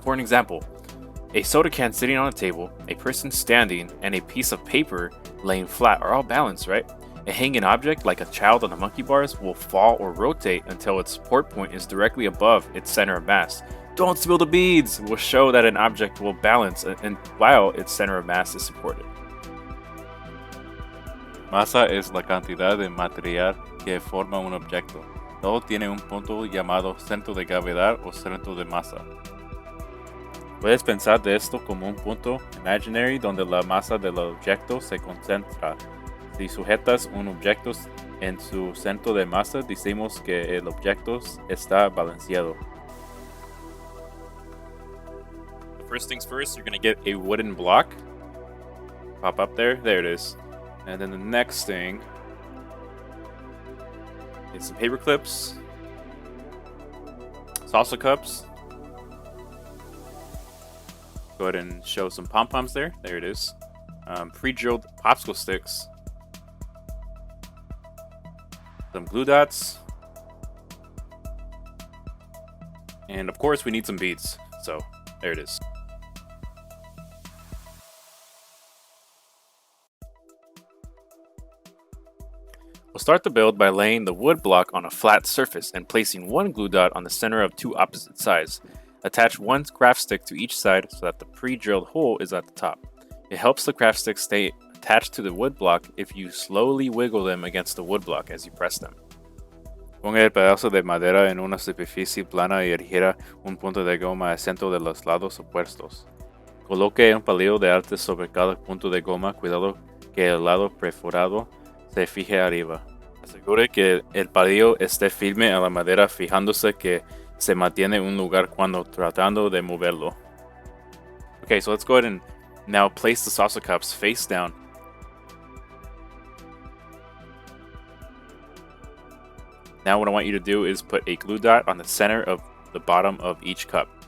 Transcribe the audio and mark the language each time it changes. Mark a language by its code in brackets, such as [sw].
[en] For an example, a soda can sitting on a table, a person standing, and a piece of paper laying flat are all balanced, right? A hanging object, like a child on the monkey bars, will fall or rotate until its support point is directly above its center of mass. Don't spill the beads will show that an object will balance and while its center of mass is supported. [es] Masa es la cantidad de material que forma un objeto. Todo tiene un punto llamado centro de gravedad o centro de masa. Puedes pensar de esto como un punto [en] imaginary [es] donde la masa del objeto se concentra. Si sujetas un objeto en su centro de masa, decimos que el objeto está balanceado. [en] First things first, you're going to get a wooden block. Pop up there. There it is. And then the next thing is some paper clips, salsa cups. Go ahead and show some pom-poms there. There it is. Pre-drilled popsicle sticks. Some glue dots. And of course we need some beads. So there it is. We'll start the build by laying the wood block on a flat surface and placing one glue dot on the center of two opposite sides. Attach one craft stick to each side so that the pre-drilled hole is at the top. It helps the craft sticks stay attached to the wood block if you slowly wiggle them against the wood block as you press them. [es] Ponga el pedazo de madera en una superficie plana y erija un punto de goma al centro de los lados opuestos. Coloque un palillo de arte sobre cada punto de goma, cuidado que el lado perforado se fije arriba. Asegure que el palillo esté firme a la madera, fijándose que se mantiene en un lugar cuando tratando de moverlo. [en] Okay, so let's go ahead and now place the salsa cups face down. Now what I want you to do is put a glue dot on the center of the bottom of each cup.